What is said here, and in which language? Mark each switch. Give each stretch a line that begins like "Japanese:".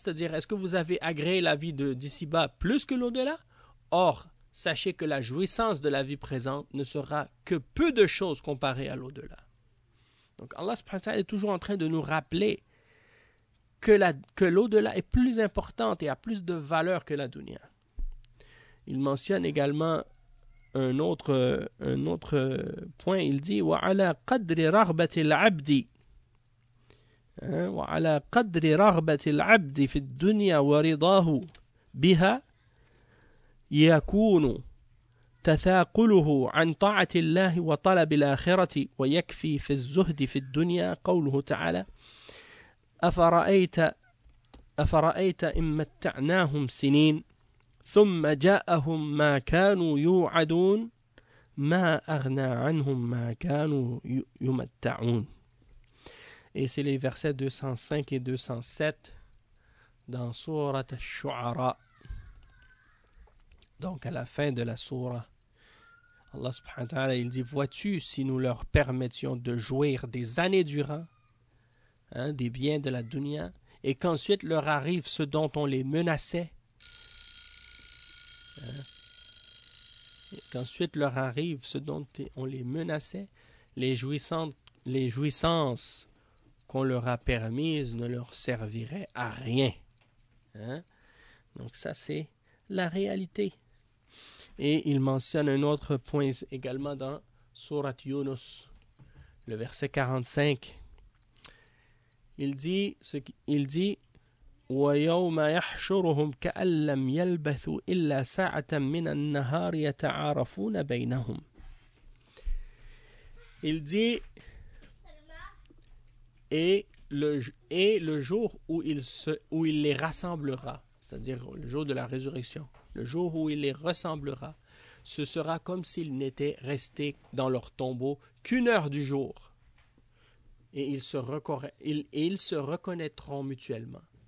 French: C'est-à-dire, est-ce que vous avez agréé la vie d'ici-bas plus que l'au-delà? Or, sachez que la jouissance de la vie présente ne sera que peu de choses comparées à l'au-delà. Donc Allah subhanahu wa ta'ala est toujours en train de nous rappeler que l'au-delà est plus importante et a plus de valeur que la dunya. Il mentionne également un autre point, il dit
Arabic: « وَعَلَى قَدْرِ رَغْبَةِ الْعَبْدِ وَعَلَى قَدْرِ رَغْبَةِ الْعَبْدِ فِي الدُّنْيَا وَرِضَاهُ بِهَا يَكُونُ تَثَاقُلُهُ عَنْ طَاعَةِ اللَّهِ وَطَلَبِ الْآخِرَةِ وَيَكْفِي فِي الزُّهْدِ فِي الدُّنْيَا قَوْلُهُ تَعَالَى أَفَرَأَيْتَ إِن مَتَّعْنَاهُمْ سِنِينَ ثم جاءهم ما كانوا يوعدون ما أغنى عنهم ما كانوا يمتعون.
French: Et c'est les versets 205 et 207 dans Sourate Al-Shu'ara. Donc à la fin de la Sourate, Allah subhanahu wa ta'ala, il dit, vois-tu, si nous leur permettions de jouir des années durant, hein, des biens de la dunya, et qu'ensuite leur arrive ce dont on les menaçait, hein? Qu'ensuite leur arrive ce dont on les menaçait, les jouissances qu'on leur a permises ne leur serviraient à rien. Hein? Donc ça, c'est la réalité. Et il mentionne un autre point également dans Sourate Yunus, le verset 45. Il dit
Arabic: ويوم يحشرهم كأن لم يلبثوا إلا ساعة من النهار يتعارفون بينهم.
French: Il dit, et le jour où il les rassemblera, c'est-à-dire le jour de la résurrection, le jour où il les rassemblera, ce sera comme s'ils n'étaient restés dans leur tombeau qu'une heure du jour, et ils se reconnaîtront mutuellement.